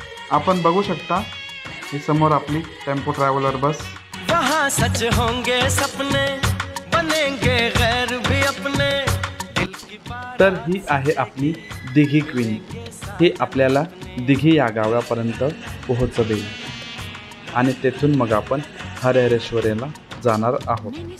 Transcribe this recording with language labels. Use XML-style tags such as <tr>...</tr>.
<mr>आपण बघू शकता ही समोर आपली टेम्पो ट्रॅव्हलर बस।</mr> <hi>वहाँ क्या सच होंगे सपने, बनेंगे गैर भी अपने, दिल की बात।</hi> <mr>तर ही आहे आपली दिघी क्वीन. हे आपल्याला दिघी या गावापर्यंत पोहोचवेल आणि तेथून मग आपण हरिहरेश्वरला जाणार आहोत.</mr>